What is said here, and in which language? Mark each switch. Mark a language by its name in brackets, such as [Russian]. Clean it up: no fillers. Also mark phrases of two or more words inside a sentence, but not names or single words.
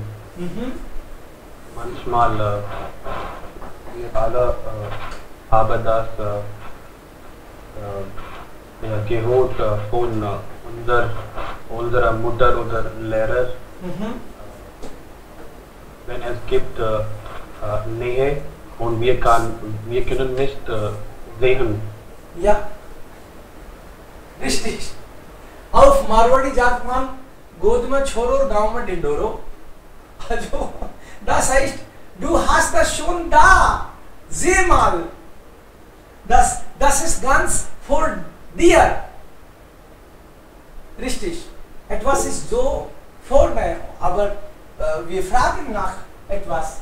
[German] Manchmal wir alle haben das gehört von unserer Mutter oder Lehrer. Wenn es gibt Nähe und wir können nicht sehen. Ja, richtig. Auf Marwadi sagt man, [Marwari (India)] Gold में छोरो और गांव में डिंडोरो. [German] Also, das heißt, du hast das schon da. Seh mal. Das ist ganz vor dir. Richtig. Etwas ist so vorne, aber wir fragen nach etwas.